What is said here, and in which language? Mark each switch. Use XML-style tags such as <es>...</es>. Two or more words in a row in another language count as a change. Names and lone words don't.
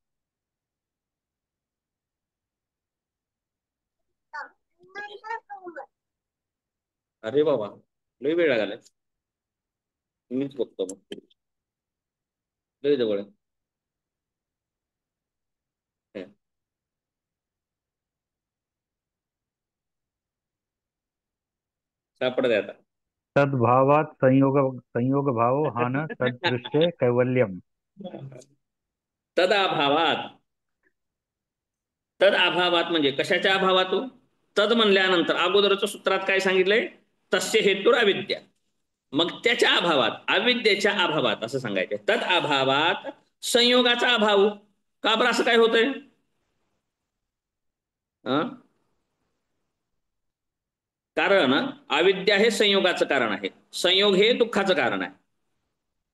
<mr>अरे बाबा, लय वेळ लागलाय. मीच बघतो मग. लय जवळ आहे. सापडत आता.</mr> <sa>तद्भावात संयोग, संयोग भाव हान तदृश्य कैवल्यम. तदाभावात, तदाभावात</sa> <mr>म्हणजे कशाच्या अभावात? तद म्हणल्यानंतर अगोदरच्या सूत्रात काय सांगितलंय?</mr> <sa>तस्य हेतुर अविद्या.</sa> <mr>मग त्याच्या अभावात, अविद्येच्या अभावात असं सांगायचं.</mr> <sa>तद अभावात</sa> <mr>संयोगाचा अभाव. का बरं असं काय होतंय? कारण अविद्या हे संयोगाचं कारण आहे, संयोग हे दुःखाचं कारण आहे.</mr>